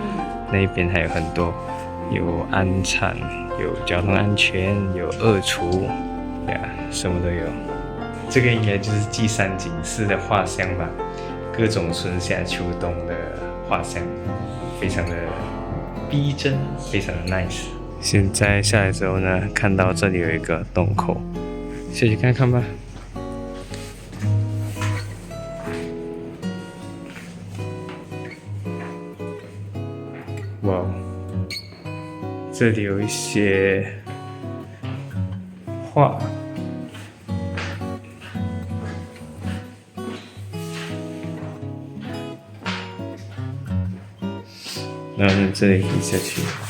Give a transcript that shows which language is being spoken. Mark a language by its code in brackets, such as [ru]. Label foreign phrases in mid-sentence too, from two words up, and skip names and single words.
[zh] 那邊還有很多，有安產，有交通安全，有惡除呀，什麼都有。這個應該就是祭山景寺的畫像吧，各種春夏秋冬的畫像，非常的逼真，非常的 nice。現在下來之後呢，看到這裡有一個洞口，下去看看吧。哇，這裡有一些畫，然後這裡可以下去。